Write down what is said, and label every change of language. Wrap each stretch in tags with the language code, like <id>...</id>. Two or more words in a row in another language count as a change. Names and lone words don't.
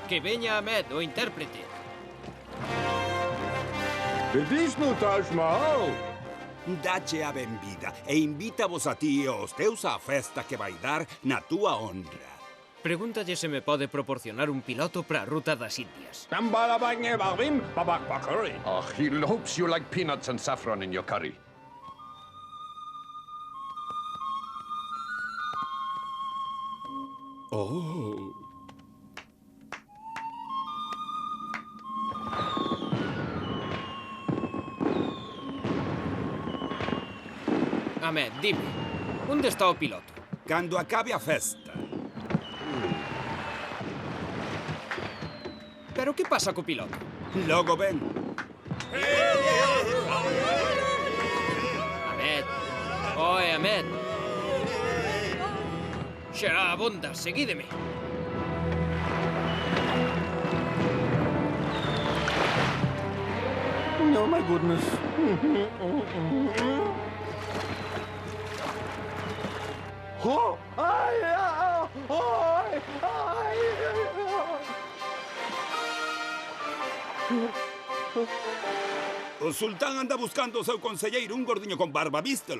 <gl>Que veña Ahmed, o intérprete. Bedisno Taj Mahal. Dache a benvida e invítavos a ti e aos teus á festa que vai dar na túa honra. Pregúntalle se me pode proporcionar un piloto para a ruta das Indias.</gl> <en>Oh, he hopes you like peanuts and saffron in your curry. Oh.</en> <gl>Ahmed, dime, onde está o piloto? Cando acabe a festa. Pero que pasa co piloto? Logo ven. Ahmed. Oe, Ahmed. Xera abonda, seguídeme.</gl> <en>Oh, my goodness. Oh,</en> <gl>O sultán anda buscando o seu conselleiro, un gordiño con barba, vístelo.</gl>